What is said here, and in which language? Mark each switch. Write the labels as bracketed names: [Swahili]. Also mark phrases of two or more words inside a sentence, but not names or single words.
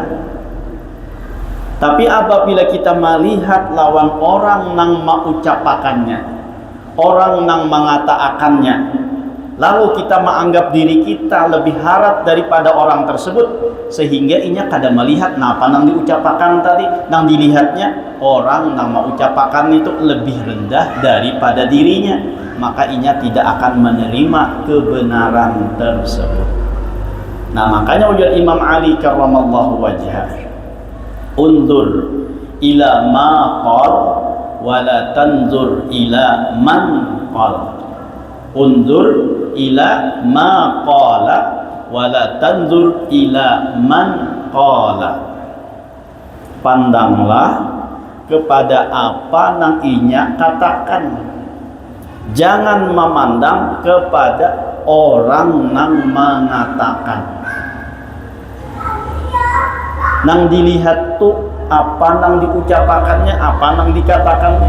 [Banjar] Tapi apabila kita melihat lawan orang nang mengucapakannya, orang nang mengatakannya, lalu kita menganggap diri kita lebih harap daripada orang tersebut, sehingga inya kada melihat napa nang diucapakan tadi, nang dilihatnya orang nang mengucapakan itu lebih rendah daripada dirinya, maka inya tidak akan menerima kebenaran tersebut. Nah, makanya ujar [Arabic] Imam Ali كرم الله وجهه، انظر إلى ما قال ولا تنظر إلى من قال. انظر إلى ما قال ولا تنظر إلى من قال. [Banjar] Pandanglah kepada apa nang inya katakan, jangan memandang kepada orang nang mengatakan. Nang dilihat tuh apa nang diucapakannya, apa nang dikatakannya.